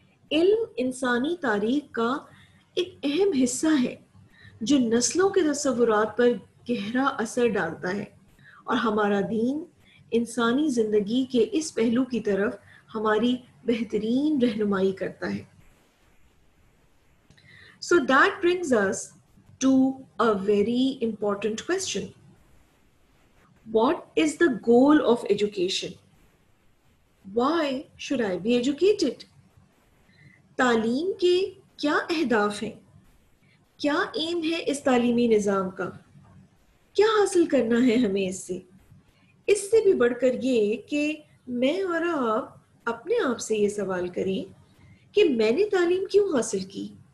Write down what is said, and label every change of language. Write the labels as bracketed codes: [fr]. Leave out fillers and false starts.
[ur] علم انسانی تاریخ کا ایک اہم حصہ ہے جو نسلوں کے تصورات پر گہرا اثر ڈالتا ہے، اور ہمارا دین انسانی زندگی کے اس پہلو کی طرف ہماری بہترین رہنمائی کرتا ہے۔ [en] So that brings us to a very important question. What is the goal of education? Why should I be educated? [ur] تعلیم کے کیا اہداف ہیں؟ کیا ایم ہے اس تعلیمی نظام کا؟ کیا حاصل کرنا ہے ہمیں اس سے بھی بڑھ کر یہ کہ میں اور آپ اپنے آپ سے یہ سوال کریں کہ میں نے تعلیم کیوں حاصل کی.